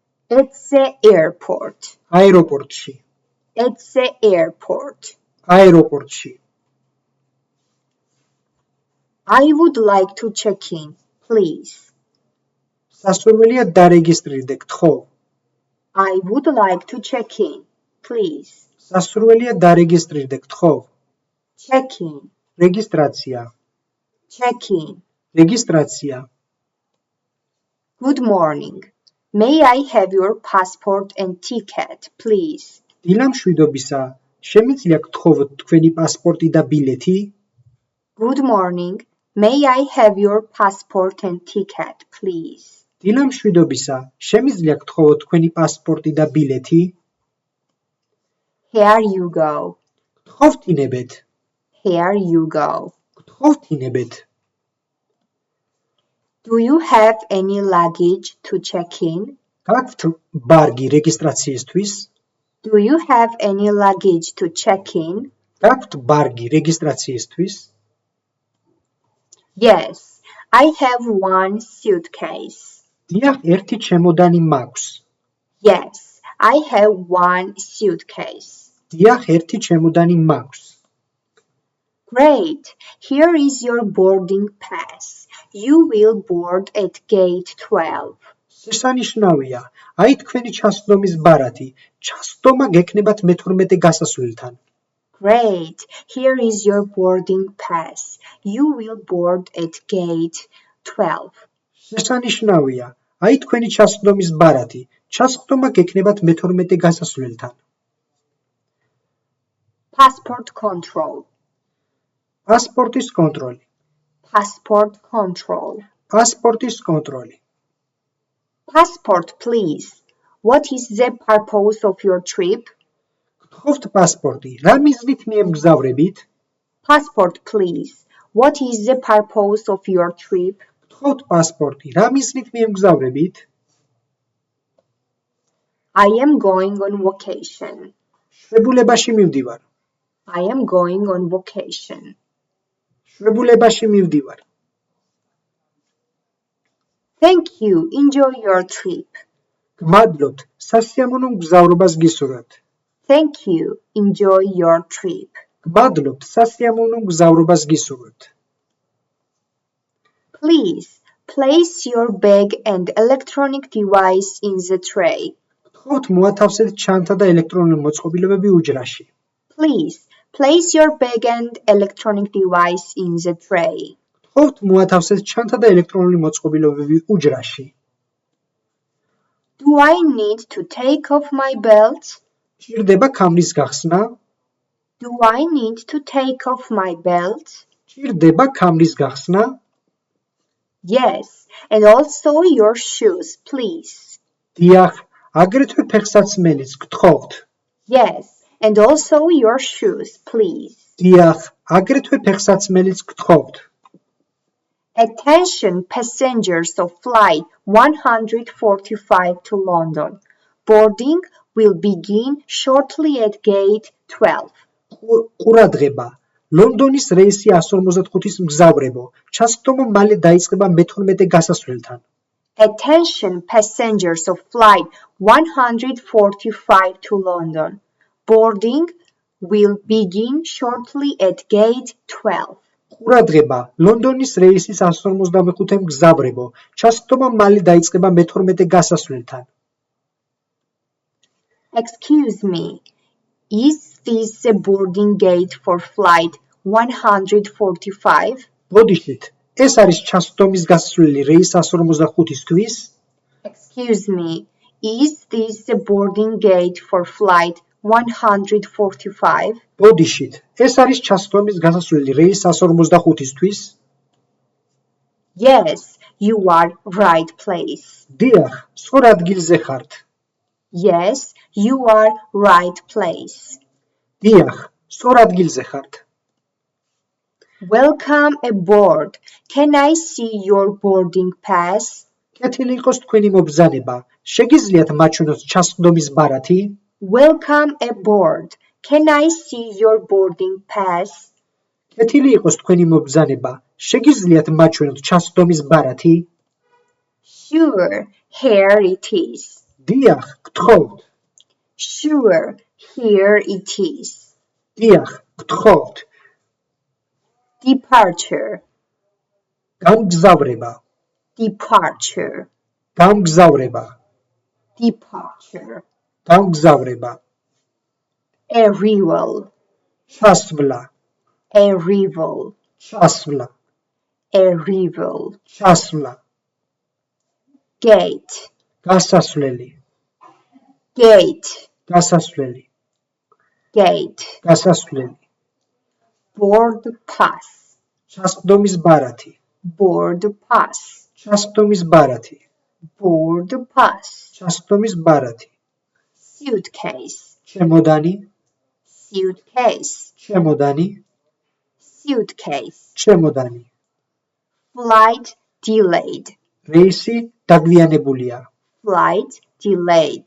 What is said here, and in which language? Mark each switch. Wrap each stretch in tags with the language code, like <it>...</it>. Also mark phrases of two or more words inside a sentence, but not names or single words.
<en>It's the airport.</en> <ka>აეროპორტში.</ka> <en>It's the airport.</en> <ka>აეროპორტში.</ka> <en>I would like to check in, please.</en> <ka>სასურველია დარეგისტრირდე, გთხოვ.</ka> <en>I would like to check in, please.</en> <ka>სასურველია დარეგისტრირდე, გთხოვ.</ka> <en>Check in.</en> <ka>რეგისტრაცია.</ka> <en>Check in.</en> <ka>რეგისტრაცია.</ka> <en>Good morning. May I have your passport and ticket, please?</en> <ka>დილა მშვიდობისა. შემიძლია გთხოვოთ თქვენი პასპორტი და ბილეთი?</ka> <en>Good morning. May I have your passport and ticket, please?</en> <ka>დილა მშვიდობისა. შემიძლია გთხოვოთ თქვენი პასპორტი და ბილეთი?</ka> <en>Here you go.</en> <ka>გთხოვთინებეთ.</ka> <en>Here you go.</en> <ka>გთხოვთინებეთ.</ka> <en>Do you have any luggage to check in?</en> <ka>გაქვთ ბარგი რეგისტრაციისთვის?</ka> <en>Do you have any luggage to check in?</en> <ka>გაქვთ ბარგი რეგისტრაციისთვის?</ka> <en>Yes, I have one suitcase.</en> <ka>დიახ, ერთი ჩემოდანი მაქვს.</ka> <en>Yes, I have one suitcase.</en> <ka>დიახ, ერთი ჩემოდანი მაქვს.</ka> <en>Great, here is your boarding pass. You will board at gate 12.</en> <ka>შესანიშნავია. აი თქვენი ჩასვდომის ბარათი. ჩასვდომა გექნებათ მე-12 გასასვლელთან.</ka> <en>Great, here is your boarding pass. You will board at gate 12.</en> <ka>შესანიშნავია. აი თქვენი ჩასვდომის ბარათი. ჩასვდომა გექნებათ მე-12 გასასვლელთან.</ka> <en>Passport control.</en> <ka>პასპორტის კონტროლი.</ka> <en>Passport control.</en> <ka>პასპორტის კონტროლი.</ka> <en>Passport, please. What is the purpose of your trip?</en> <ka>გთხოვთ პასპორტი. რა მიზნით მიემგზავრებით?</ka> <en>Passport, please. What is the purpose of your trip?</en> <ka>გთხოვთ პასპორტი. რა მიზნით მიემგზავრებით?</ka> <en>I am going on vacation.</en> <ka>შვებულებაში მივდივარ.</ka> <en>I am going on vacation.</en> <ka>შვებულებაში მივდივარ.</ka> <en>Thank you. Enjoy your trip.</en> <ka>გმადლობთ. სასიამოვნო მგზავრობას გისურვებთ.</ka> <en>Thank you. Enjoy your trip.</en> <ka>გმადლობთ. სასიამოვნო მგზავრობას გისურვებთ.</ka> <en>Please place your bag and electronic device in the tray.</en> <ka>გთხოვთ მოათავსეთ ჩანთა და ელექტრონული მოწყობილობები უჯრაში.</ka> <en>Please place your bag and electronic device in the tray.</en> <ka>გთხოვთ მოათავსეთ ჩანთა და ელექტრონული მოწყობილობები უჯრაში.</ka> <en>Do I need to take off my belt?</en> <ka>ჭირდება ქამრის გახსნა?</ka> <en>Do I need to take off my belt?</en> <ka>ჭირდება ქამრის გახსნა?</ka> <en>Yes, and also your shoes, please.</en> <ka>დიახ, აგრეთვე ფეხსაცმელიც გთხოვთ.</ka> <en>Yes, and also your shoes, please.</en> <ka>დიახ, აგრეთვე ფეხსაცმელიც გთხოვთ.</ka> <en>Attention passengers of flight 145 to London. Boarding will begin shortly at gate 12.</en> <ka>ყურადღება. ლონდონის რეისი 145-ის მგზავრებო. ჩასვდომა მალე დაიწყება მე-12 გასასვლელთან.</ka> <en>Attention passengers of flight 145 to London. Boarding will begin shortly at gate 12.</en> <ka>ყურადღება. ლონდონის რეისის 145 მგზავრებო. ჩასვდომა მალე დაიწყება მე-12 გასასვლელთან.</ka> <en>Excuse me, is this the boarding gate for flight 145?</en> <ka>ბოდიშით, ეს არის ჩასვდომის გასასვლელი რეის 145-ისთვის?</ka> <en>Excuse me, is this the boarding gate for flight 145?</en> <ka>ბოდიშით, ეს არის ჩასვდომის გასასვლელი რეის 145-ისთვის?</ka> <en>Yes, you are right place.</en> <ka>დიახ, სწორ ადგილზე ხართ.</ka> <en>Yes, you are right place.</en> <ka>დიახ, სწორ ადგილზე ხართ.</ka> <en>Welcome aboard. Can I see your boarding pass?</en> <ka>კეთილი იყოს თქვენი მობრძანება. შეგიძლიათ მაჩვენოთ ჩასვდომის ბარათი?</ka> <en>Welcome aboard. Can I see your boarding pass?</en> <ka>კეთილი იყოს თქვენი მობრძანება. შეგიძლიათ მაჩვენოთ ჩასვდომის ბარათი?</ka> <en>Sure, here it is.</en> <ka>დიახ, გთხოვთ.</ka> <en>Sure, here it is.</en> <ka>დიახ, გთხოვთ.</ka> <en>Departure,</en> <ka>გამგზავრება.</ka> <en>departure,</en> <ka>გამგზავრება.</ka> <en>departure.</en> <ka>გამგზავრება.</ka> <en>Arrival,</en> <ka>ჩასვლა.</ka> <en>arrival,</en> <ka>ჩასვლა.</ka> <en>arrival.</en> <ka>ჩასვლა.</ka> <en>Gate,</en> <ka>გასასვლელი.</ka> <en>gate,</en> <ka>გასასვლელი.</ka> <en>gate.</en> <ka>გასასვლელი.</ka> <en>Board pass,</en> <ka>ჩასხდომის ბარათი.</ka> <en>board pass,</en> <ka>ჩასხდომის ბარათი.</ka> <en>board pass.</en> <ka>ჩასხდომის ბარათი.</ka> <en>Suitcase,</en> <ka>ჩემოდანი.</ka> <en>suitcase,</en> <ka>ჩემოდანი.</ka> <en>suitcase.</en> <ka>ჩემოდანი.</ka> <en>Flight delayed,</en> <ka>რეისი დაგვიანებულია.</ka> <en>flight delayed,</en>